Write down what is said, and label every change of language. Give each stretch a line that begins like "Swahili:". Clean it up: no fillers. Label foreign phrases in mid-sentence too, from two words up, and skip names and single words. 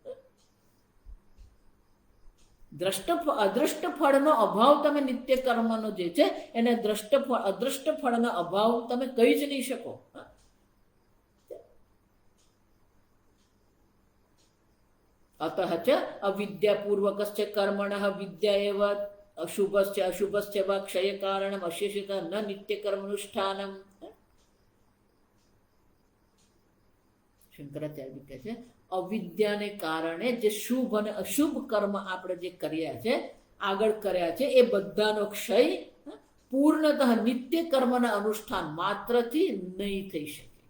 Gujarati: અદૃષ્ટ ફળનો અભાવ તમે નિત્ય કર્મનો જે છે એને અદૃષ્ટ ફળનો અભાવ તમે કહી જ નહીં શકો.
Sanskrit: अतः च अविद्यापूर्वकस्य कर्मणः विद्या एव अशुभस्य वा क्षयकारणम् अशेषतः न नित्यकर्मानुष्ठानम्।
Gujarati: શંકરાચાર્ય કહે છે અવિદ્યાને કારણે જે શુભ અને અશુભ કર્મ આપણે જે કર્યા છે, આગળ કર્યા છે, એ બધાનો ક્ષય પૂર્ણતઃ નિત્ય કર્મના અનુષ્ઠાન માત્રથી નહીં થઈ શકે.